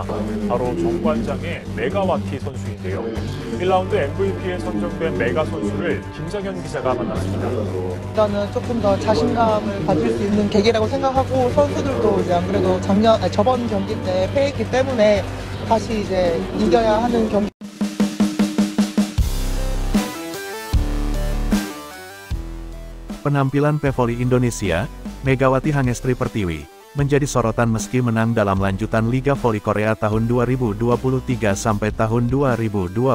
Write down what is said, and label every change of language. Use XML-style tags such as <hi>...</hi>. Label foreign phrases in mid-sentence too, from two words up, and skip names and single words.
<ko>바로 정관장의 메가와티 선수인데요. 1라운드 MVP에 선정된 메가 선수를 김장현 기자가 만났습니다. 일단은 조금 더 자신감을 가질 수 있는 계기라고 생각하고, 선수들도 이제 안 그래도 저번 경기 때 패했기 때문에 다시 이제 이겨야 하는 경기.</ko> <id>Penampilan pevoli Indonesia, Megawati Hangestri Pertiwi, menjadi sorotan meski menang dalam lanjutan Liga Voli Korea tahun 2023 sampai tahun 2024.</id>